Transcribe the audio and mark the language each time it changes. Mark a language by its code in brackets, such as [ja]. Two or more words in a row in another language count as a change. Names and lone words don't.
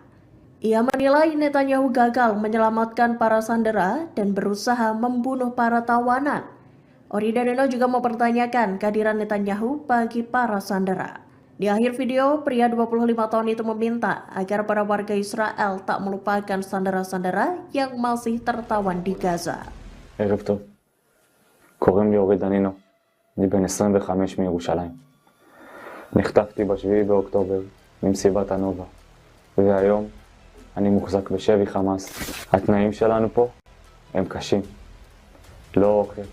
[id] Ia menilai Netanyahu gagal menyelamatkan para sandera dan berusaha membunuh para tawanan. Ori dan Nino juga mempertanyakan kehadiran Netanyahu bagi para sandera. Di akhir video, pria 25 tahun itu meminta agar para warga Israel tak melupakan sandera-sandera yang masih tertawan di Gaza. [he] ערב טוב. קוראים לי אורי דנינו. אני בן 25 מירושלים. נחטפתי ב7 באוקטובר ממסיבת הנובה. והיום אני מוחזק בשבי חמאס. התנאים שלנו פה הם קשים. לא אוכל.